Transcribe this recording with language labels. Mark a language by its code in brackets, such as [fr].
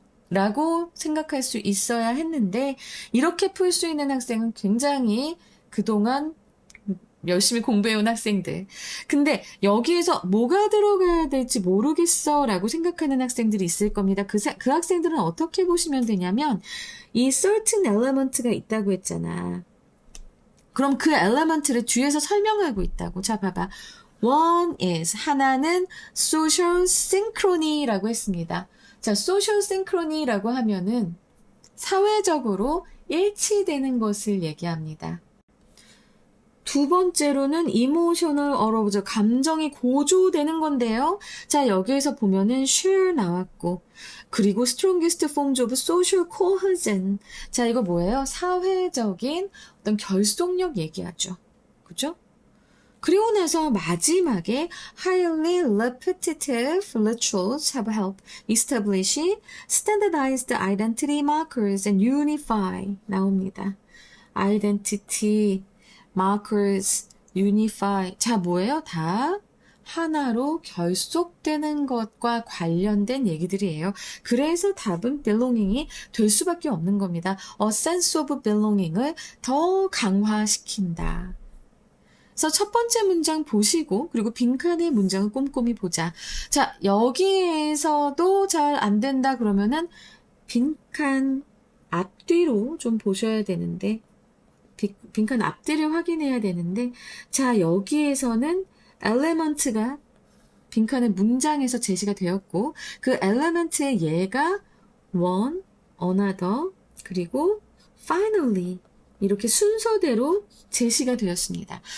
[ko] 라고 생각할 수 있어야 했는데 이렇게 풀 수 있는 학생은 굉장히 그동안 열심히 공부해온 학생들. 근데 여기에서 뭐가 들어가야 될지 모르겠어 라고 생각하는 학생들이 있을 겁니다. 그 학생들은 어떻게 보시면 되냐면 이 certain element가 있다고 했잖아. 그럼 그 element를 뒤에서 설명하고 있다고. 자, 봐봐. [en] One is, [ko] 하나는 social synchrony라고 했습니다. 자, social synchrony라고 하면은 사회적으로 일치되는 것을 얘기합니다. 두 번째로는 emotional arousal, 감정이 고조되는 건데요. 자, 여기에서 보면은 share 나왔고, 그리고 [en] strongest forms of social cohesion. [ko] 자, 이거 뭐예요? 사회적인 어떤 결속력 얘기하죠. 그죠? 그리고 나서 마지막에 [en] highly repetitive rituals have helped establish standardized identity markers and unify [ko] 나옵니다. [en] identity markers, unify. [ko] 자, 뭐예요? 다 하나로 결속되는 것과 관련된 얘기들이에요. 그래서 답은 belonging이 될 수밖에 없는 겁니다. [en] A sense of belonging을 [ko] 더 강화시킨다. 그래서 첫 번째 문장 보시고 그리고 빈칸의 문장을 꼼꼼히 보자. 자, 여기에서도 잘 안 된다 그러면은 빈칸 앞뒤로 좀 보셔야 되는데 빈칸 앞뒤를 확인해야 되는데 자, 여기에서는 element가 빈칸의 문장에서 제시가 되었고 그 element의 예가 one, another, 그리고 finally 이렇게 순서대로 제시가 되었습니다.